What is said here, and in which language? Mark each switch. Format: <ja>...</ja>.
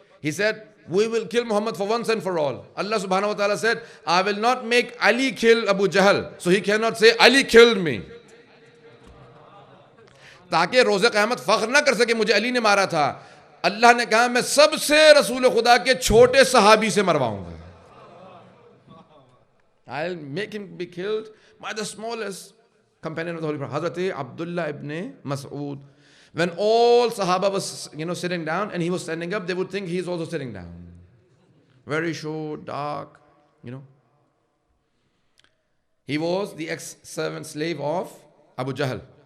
<en>He said, we will kill Muhammad for once and for all. Allah subhanahu wa ta'ala said, I will not make Ali kill Abu Jahl, so he cannot say Ali killed me.</en> <ur>تاکہ روز قیامت فخر نہ کر سکے مجھے علی نے مارا تھا. اللہ نے کہا میں سب سے رسول خدا کے چھوٹے صحابی سے مرواؤں گا.</ur> <en>I'll make him be killed by the smallest companion of the Holy Prophet, Hazrat Abdullah ibn Mas'ud. When all Sahaba was, sitting down and he was standing up, they would think he is also sitting down. Very short, dark, He was the ex-servant slave of Abu Jahl.</en>